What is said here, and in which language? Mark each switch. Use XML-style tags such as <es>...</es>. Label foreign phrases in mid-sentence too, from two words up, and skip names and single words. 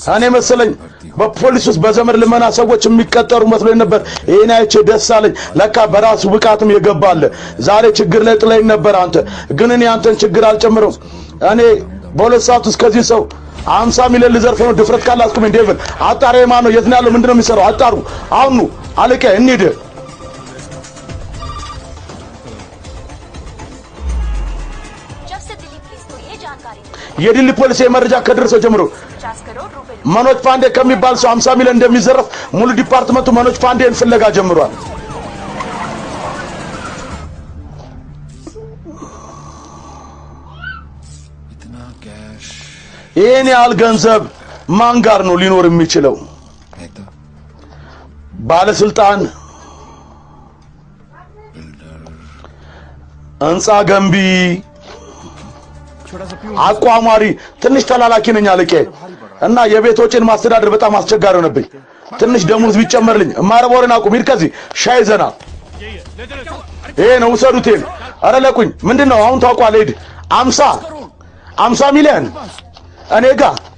<am>እኔ መሰለኝ በፖሊስ ውስጥ በዘመድ ልመና ሰዎች የሚቀጠሩ መስሎኝ ነበር። ይሄን አይቼ ደስ አለኝ። ለካ በራሱ ብቃትም የገባለ። ዛሬ ችግር ላይ ጥለኝ ነበር አንተ። ግን እኔ አንተን ችግር አልጨምረው። እኔ በሁለት ሰዓት ውስጥ ከዚህ ሰው 50 ሚሊዮን ልዘርፍ ነው። ድፍረት ካለ አስቁመኝ። ዴቪል አጣሪ ማን ነው? የት ነው ያለው? ምንድነው የሚሰራው? አጣሩ አሁን ነው። አለቄ እንሂድ።</am> <hi>जब से दिल्ली पुलिस को ये जानकारी मिली,</hi> <am>የዲሊ ፖሊስ የመረጃ ከደረሰው ጀምሮ</am> <hi>50 करोड़ रुपए</hi> <am>መኖጅ ፓንዴ ከሚባል ሰው 50 ሚሊዮን እንደሚዘረፍ ሙሉ ዲፓርትመንቱ መኖጅ ፓንዴን ፍለጋ ጀምሯል።</am> <hi>इतना कैश</hi> <am>ይሄን ያህል ገንዘብ ማን ጋር ነው ሊኖር የሚችለው?</am> <hi>नेता</hi> <am>ባለስልጣን፣ ህንጻ ገንቢ፣ አቋማሪ። ትንሽ ተላላኪ ነኝ አለቄ እና የቤት ወጪን ማስተዳደር በጣም አስቸጋሪ ሆነብኝ። ትንሽ ደሞዝ ቢጨመርልኝ። ማረቦርን አቁም። ሂድ ከዚህ ሻይ ዘና ይሄ ነው ውሰዱቴን አረ ለቁኝ ምንድነው አሁን ታውቋል ሄድ 50 ሚሊዮን እኔ ጋር</am>